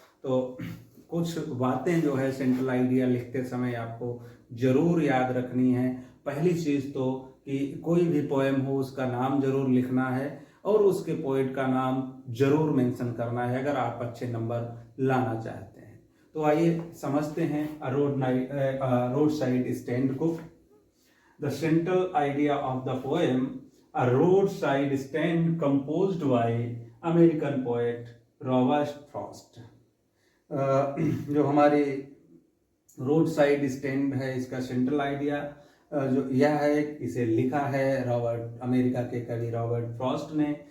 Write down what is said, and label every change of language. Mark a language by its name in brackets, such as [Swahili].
[Hindi] तो कुछ बातें जो है सेंट्रल आइडिया लिखते समय आपको जरूर याद रखनी है। पहली चीज़ तो कि कोई भी पोएम हो उसका नाम जरूर लिखना है और उसके पोएट का नाम जरूर मेंशन करना है अगर आप अच्छे नंबर लाना चाहते हैं। तो आइए समझते हैं रोड साइड स्टैंड को। [English] The central idea of the poem, a roadside stand composed by American poet Robert Frost। [Hindi] जो हमारी रोड साइड स्टैंड है, इसका सेंट्रल आइडिया जो यह है, इसे लिखा है अमेरिका के कवि रॉबर्ट फ्रॉस्ट ने।